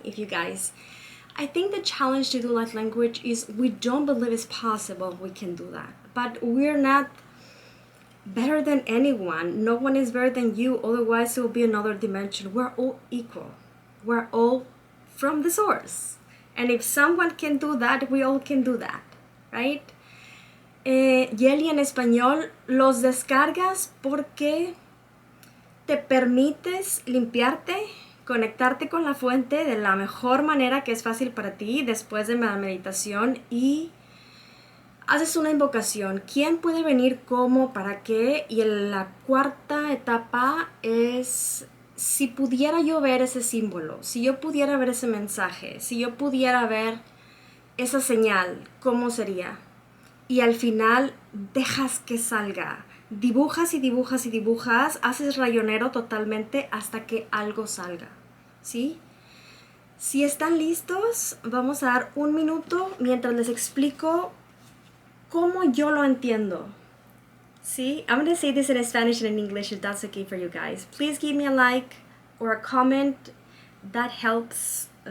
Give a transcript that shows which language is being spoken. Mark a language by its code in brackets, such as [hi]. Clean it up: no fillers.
[en] If you guys, I think the challenge to do light language is we don't believe it's possible we can do that. But we're not better than anyone. No one is better than you, otherwise it will be another dimension. We're all equal. We're all from the source. And if someone can do that, we all can do that, right? [es] Yeli, en español, los descargas porque te permites limpiarte, conectarte con la fuente de la mejor manera que es fácil para ti después de la meditación y haces una invocación. ¿Quién puede venir? ¿Cómo? ¿Para qué? Y en la cuarta etapa es si pudiera yo ver ese símbolo, si yo pudiera ver ese mensaje, si yo pudiera ver esa señal, ¿cómo sería? Y al final dejas que salga. Dibujas y dibujas y dibujas, haces rayonero totalmente hasta que algo salga. ¿Sí? Si están listos, vamos a dar un minuto mientras les explico cómo yo lo entiendo. ¿Sí? [en] I'm going to say this in Spanish and in English if that's okay for you guys. Please give me a like or a comment. That helps.